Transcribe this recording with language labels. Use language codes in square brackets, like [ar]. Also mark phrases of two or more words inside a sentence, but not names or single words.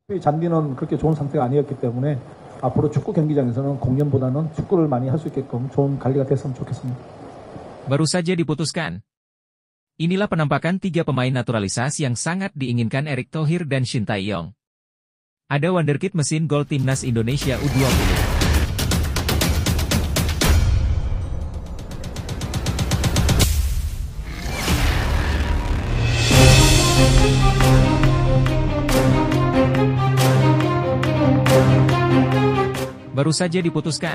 [ko] 잔디는 그렇게 좋은 상태가 아니었기 때문에 앞으로 축구 경기장에서는 공연보다는 축구를 많이 할 수 있게끔 좋은 관리가 됐으면 좋겠습니다. [id] Baru saja diputuskan. Inilah penampakan tiga pemain naturalisasi yang sangat diinginkan Erick Thohir dan Shin Tae-yong. Ada wonderkid mesin gol timnas Indonesia U20. Baru saja diputuskan.